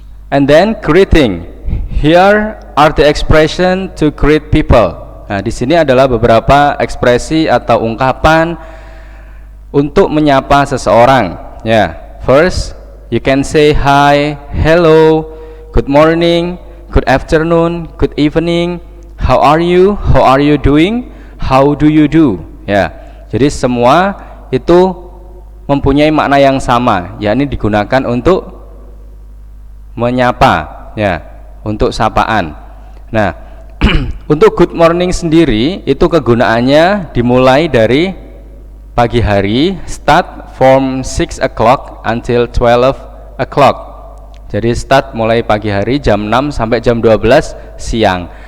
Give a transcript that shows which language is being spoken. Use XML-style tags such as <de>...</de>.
<en>And then greeting. Here are the expression to greet people.</en> <id>Nah, di sini adalah beberapa ekspresi atau ungkapan untuk menyapa seseorang.</id> <en>Ya, first, you can say hi, hello, good morning, good afternoon, good evening, how are you doing, how do you do.</en> <id>Ya, jadi semua itu mempunyai makna yang sama, yakni digunakan untuk menyapa, ya, untuk sapaan. Nah, untuk good morning sendiri itu kegunaannya dimulai dari pagi hari,</id> <en>start from 6 o'clock until 12 o'clock.</en> <id>Jadi start mulai pagi hari jam 6 sampai jam 12 siang.</id>